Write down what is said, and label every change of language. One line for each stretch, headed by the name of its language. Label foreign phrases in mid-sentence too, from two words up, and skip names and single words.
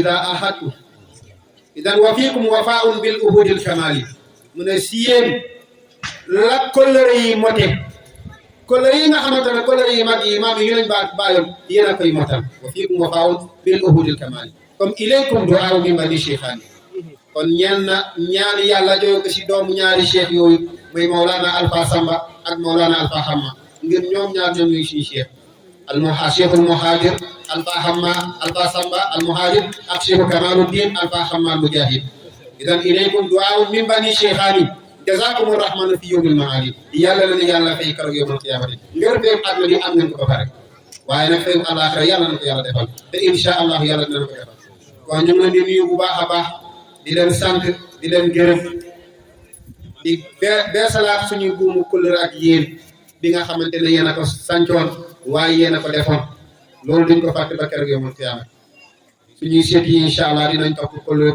Arabic: إذا عاهدت إذا وفيكم وفاء بالعهود الكمال
Wolof: mu ne si yéen la kóllëre yi mote kóllëre yi nga xamante ne kóllëre yi mag yi maam yi lañ bàyyoon yéen a koy motal
Arabic: وفيكم وفاء بالعهود الكمال
Wolof: comme
Arabic: إليكم دعاء من بني شيخين
Wolof: kon ñaan yàlla jóge ko si doomu ñaari cheikh yooyu muy Mawlana Alpha Samba ak Mawlana Alpha Hamma ngir ñoom ñaar ñoom ñuy suñu cheikh cheikhul muhajir Alpha Hamma Alpha Samba al muhajir ak cheikhu Kamaluddin Alpha Hamma al mujahid
Arabic: إذن إليكم دعاء من بني شيخين جزاكم الرحمن في يوم المآل
Wolof: yàlla na yàlla fay keroog
Arabic: يوم القيامة
Wolof: ngir fay at li am nañ ko ba pare waaye nag fayu àllaaxira yàlla na ko yàlla defal te
Arabic: إن شاء الله
Wolof: yàlla dina ko defal kon ñu ngi leen di nuyu bu baax a baax di leen sant di leen gërëm di beesalaat suñuy buumu kóllëre ak yéen bi nga xamante ne yéen a ko sancoon waaye yéen a ko defoon loolu duñ ko fàtte ba keroog
Arabic: يوم القيامة
Wolof: suñuy seet yi
Arabic: إن شاء الله
Wolof: dinañ topp kóllëre